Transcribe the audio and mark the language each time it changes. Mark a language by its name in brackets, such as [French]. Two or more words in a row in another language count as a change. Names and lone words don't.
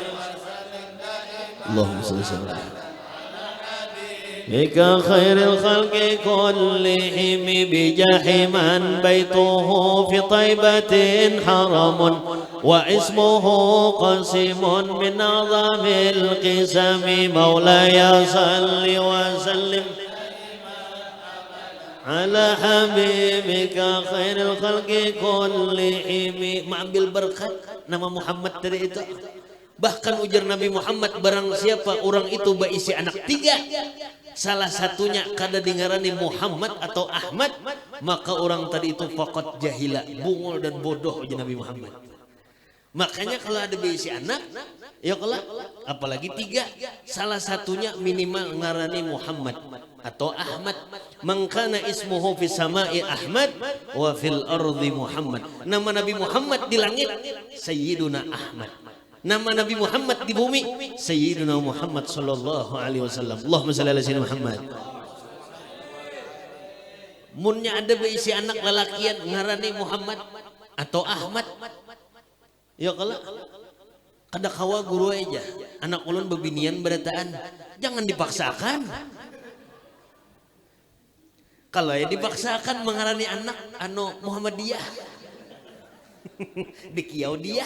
[Arabic] اللهم صل وسلم بك خير الخلق كلهم بجحمن بيته في طيبة حرم واسمه قسم من أعظم القسم مولاي صل وسلم على حبيبك خير الخلق كلهم. [Banjar] Mengambil berkat nama Muhammad dari itu. Bahkan ujar Nabi Muhammad, barang siapa orang itu berisi anak 3, salah satunya kada dengarani Muhammad atau Ahmad, maka orang tadi itu [Arabic] فقد جهل, [Banjar] bungul dan bodoh ujar Nabi Muhammad. Makanya kalau ada berisi anak, ya kalau apalagi 3, salah satunya minimal ngarani Muhammad atau Ahmad. [Arabic] Mangkana اسمه في السماء أحمد وفي الأرض محمد. [Banjar] Nama Nabi Muhammad di langit Sayyiduna Ahmad. Nama Nabi Muhammad di bumi Sayyiduna Muhammad [Arabic] صلى الله عليه وسلم. اللهم صل على سيدنا محمد. [Banjar] Munnya ada berisi anak lalakian ngarani Muhammad atau Ahmad. Ya kalau kada kawa guru aja anak ulun bebinian berataan, jangan dipaksakan. Kalau ya dipaksakan mengarani anak anu Muhammadiyah dikiau dia.